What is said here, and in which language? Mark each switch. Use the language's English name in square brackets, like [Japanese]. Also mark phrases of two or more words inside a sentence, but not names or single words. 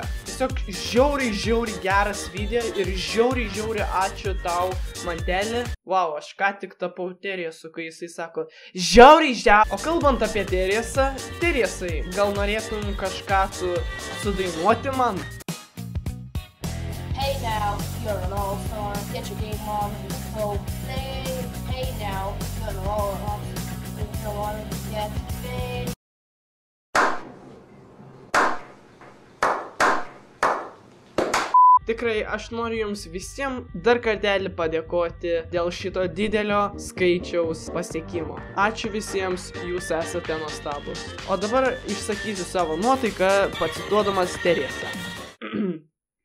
[Lithuanian] Tiesiog žiauriai geras video ir žiauriai ačiū tau, Mantelį. Wow, aš ką tik tapau Teresu, kai jisai sako žiauriai. O kalbant apie Teresą, Teresai, gal norėtum kažką sudainuoti man? [English] Hey now, you're an all-star, get your game on, so play. Hey now, you're an all-star, if you want to get paid. [Lithuanian] Tikrai, aš noriu jums visiems dar kartelį padėkoti dėl šito didelio skaičiaus pasiekimo. Ačiū visiems, jūs esate nuostabus. O dabar išsakysiu savo nuotaiką, pacituodamas Teresą.